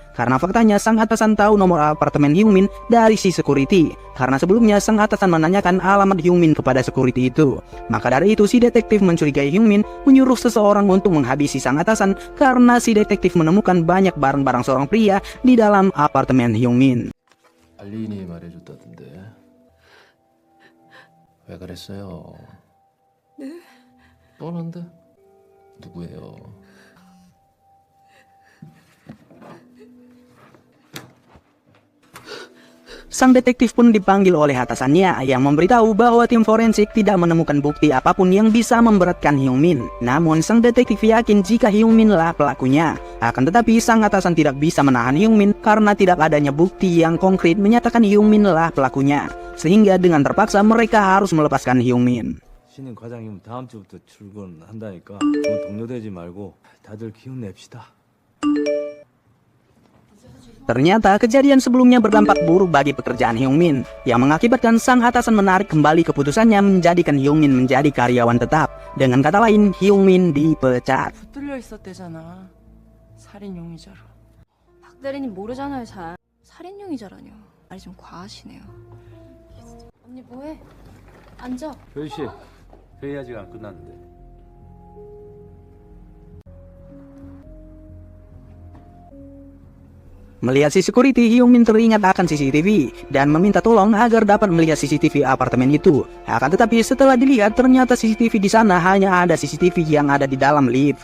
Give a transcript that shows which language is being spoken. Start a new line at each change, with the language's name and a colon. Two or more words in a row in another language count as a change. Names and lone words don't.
Indonesian: Karena faktanya sang atasan tahu nomor apartemen Hyungmin dari si security. Karena sebelumnya sang atasan menanyakan alamat Hyungmin kepada security itu. Maka dari itu si detektif mencurigai Hyungmin, menyuruh seseorang untuk menghabisi sang atasan karena si detektif menemukan banyak barang-barang seorang pria di dalam apartemen Hyungmin.
Korean: 알린이 말해줬다던데. 왜 그랬어요? 네? 뻔한데? 누구예요?
Indonesian: Sang detektif pun dipanggil oleh atasannya yang memberitahu bahwa tim forensik tidak menemukan bukti apapun yang bisa memberatkan Hyungmin. Namun sang detektif yakin jika Hyungmin lah pelakunya. Akan tetapi sang atasan tidak bisa menahan Hyungmin karena tidak adanya bukti yang konkret menyatakan Hyungmin lah pelakunya. Sehingga dengan terpaksa mereka harus melepaskan Hyungmin.
Korean: 신인 과장님 다음 주부터 출근한다니까 너무 동료되지 말고 다들 기운 냅시다.
Indonesian: Ternyata kejadian sebelumnya berdampak buruk bagi pekerjaan Hyungmin, yang mengakibatkan sang atasan menarik kembali keputusannya menjadikan Hyungmin menjadi karyawan tetap. Dengan kata lain, Hyungmin dipecat.
Korean: 붙들려 있었대잖아. 살인 용의자로. 박 대리님 모르잖아요, 잘. 살인 용의자라뇨. 말이 좀 과하시네요. 언니 뭐해? 앉아. 조희 씨, 회의 아직 안 끝났는데.
Indonesian: Melihat si security, Hyungmin teringat akan CCTV dan meminta tolong agar dapat melihat CCTV apartemen itu. Akan tetapi setelah dilihat, ternyata CCTV di sana hanya ada CCTV yang ada di dalam lift.